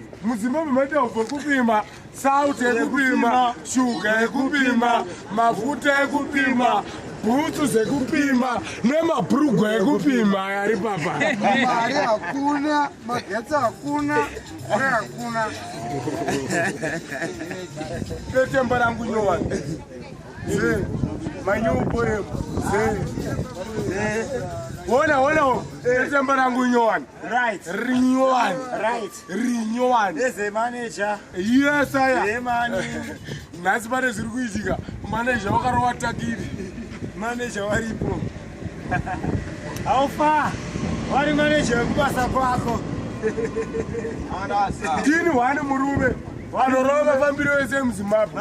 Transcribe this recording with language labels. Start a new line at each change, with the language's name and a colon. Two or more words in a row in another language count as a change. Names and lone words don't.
Shona: Muzimbabwe maita ubva kupima, salt yekupima, shuga yekupima, mafuta ekupima, bhutsu dzekupima, nemabhurugwa ekupima ari papa. Mari hakuna, magetsi hakuna, mvura hakuna. Ndotemba rangu nyowani. Se, manyowu poem. Se. Wona, wona, wona. Ndotemba rangu nyowani. Right. Rinyowani. Right. Rinyowani.
English: As a manager. Yes, I am. Yeah, man.
Shona: Nhasi pane zviri kuitika. Manager wakarova takiri. Manager waripo.
English: How far?
Shona: Wari manager wekubasa kwako. Ndini wani murume. Vanorova mafambiro ese emuZimbabwe.